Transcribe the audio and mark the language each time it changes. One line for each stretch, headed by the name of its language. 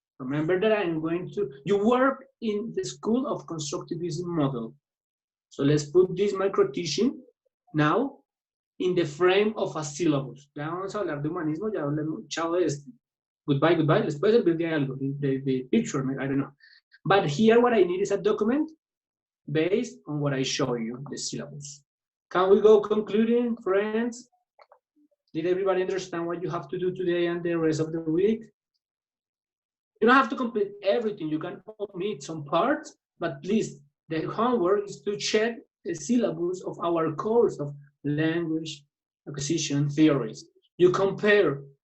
English: Remember that I'm going to, you work in the School of Constructivism model. So let's put this micro teaching now in the frame of a syllabus.
Spanish: Ya vamos a hablar de humanismo, ya hablamos, chao de esto.
English: Goodbye.
Spanish: Después servir de algo,
English: the picture, I don't know. But here what I need is a document based on what I show you, the syllabus. Can we go concluding, friends? Did everybody understand what you have to do today and the rest of the week? You don't have to complete everything. You can omit some parts, but please, the homework is to check the syllabus of our course of language acquisition theories. You compare.